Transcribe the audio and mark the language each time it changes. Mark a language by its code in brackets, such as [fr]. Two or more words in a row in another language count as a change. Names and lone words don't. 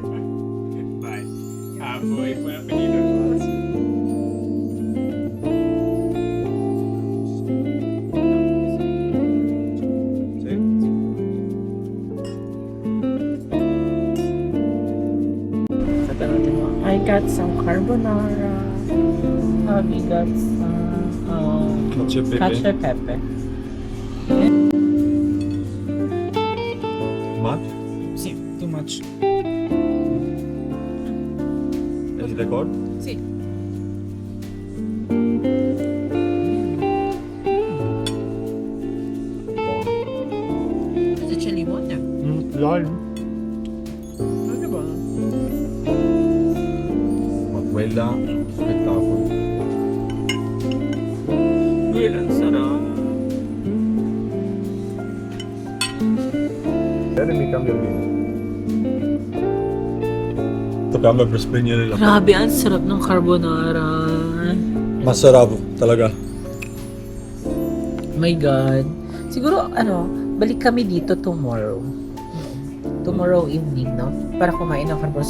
[it] Vai. A voi, buon appetito. [en] I got some carbonara. Hubby got some [it] Cacio e pepe. cacio e pepe. [en] Much? Sì, too much. Is it good? [it] Sì. Kasi c'è limone. [en] Lime. [tl] Ano ba? [it] Ma quella spettacolo. [tl] Ang sarap. [it] Bene, mi cambia il vino. Toccava per spegnere la [tl] Grabe, ang sarap ng carbonara. Masarap talaga. [en] My God. [tl] Siguro, balik kami dito tomorrow. [en] Tomorrow evening, no? [tl] Para kumain ng carbonara.